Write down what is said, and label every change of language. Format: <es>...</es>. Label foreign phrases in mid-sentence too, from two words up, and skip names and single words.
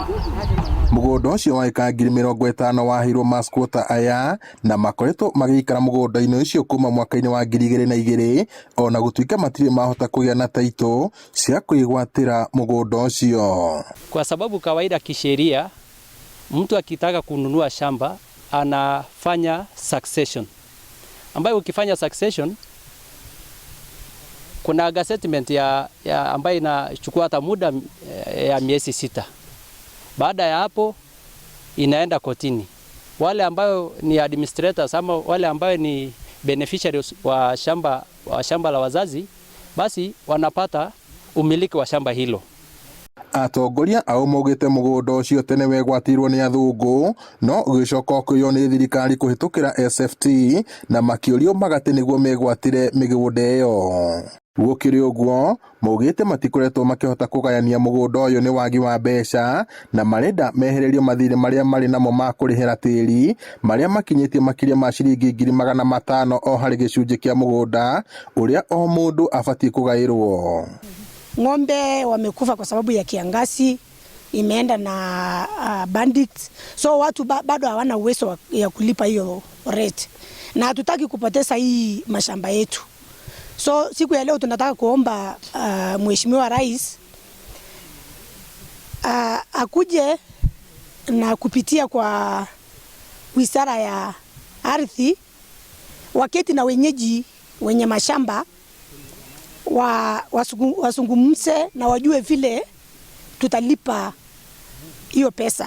<ki>Mũgũnda ũcio wa eka 50,000 wahirwo Mathikuota aya na makoretwo magĩikara mũgũnda-inĩ ũcio kuma mwaka-inĩ wa 2002 ona gũtuĩka matirĩ mahota kũgĩa na taito cia kwĩgwatĩra mũgũnda ũcio.</ki> <sw>Kwa sababu kawaida kisheria mtu akitaka kununua shamba anafanya succession, ambayo ukifanya succession kuna gazettement ya ambayo inachukua hata muda ya miezi 6. Baada ya hapo inaenda kotini. Wale ambao ni administrators ama wale ambao ni beneficiaries wa shamba la wazazi basi wanapata umiliki wa shamba hilo.</sw> <ki>Atongoria ao maugĩte mũgũnda ũcio tene wegwatirwo nĩ athũngũ no ũgĩcoka ũkĩoywo nĩ thirikari kũhĩtũkĩra SFT na makĩũrio magate nĩguo megwatĩre mĩgũnda ĩyo. Gũkĩrĩ ũguo maugĩte matikoretwo makĩhota kũgayania mũgũnda ũyũ nĩ wagi wa mbeca na marenda mehererio mathirĩ marĩa marĩ namo ma kũrĩhĩra tĩri marĩa makinyĩtie makĩria ma ciringi 500,000 o harĩ gĩcunjĩ kĩa mũgũnda ũrĩa o mũndũ abatie kũgaĩrwo.</ki> <sw>Ng'ombe wamekufa kwa sababu ya kiangazi, imeenda na bandits. So watu bado hawana uwezo ya kulipa hiyo rate. Na hatutaki kupoteza hii mashamba yetu. So siku ya leo tunataka kuomba Mheshimiwa Rais akuje na kupitia kwa Wizara ya Ardhi waketi na wenyeji wenye mashamba wasungumze na wajue vile tutalipa hiyo pesa.</sw>